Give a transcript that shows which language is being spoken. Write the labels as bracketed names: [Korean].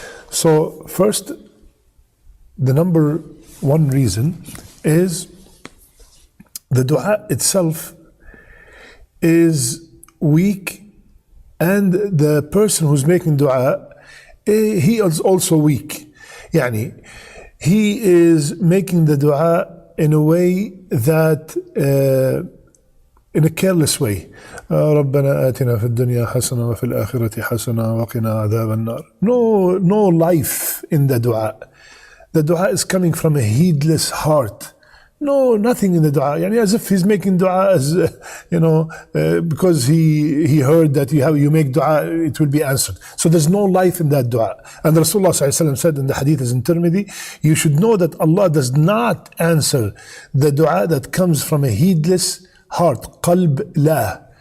[English] So first, the number 1 reason is the dua itself is weak, and the person who's making dua, he is also weak. Yani, he is making the dua in a way that in a careless way. [Arabic] ربنا آتنا في الدنيا حسنة وفي الآخرة حسنة وقنا عذاب النار. [English] No life in the dua. The dua is coming from a heedless heart. No, nothing in the dua. Yani as if he's making dua as, because he heard that you make dua, it will be answered. So there's no life in that dua. And Rasulullah ﷺ said in the hadith is in Tirmidhi, you should know that Allah does not answer the dua that comes from a heedless heart, qalb la.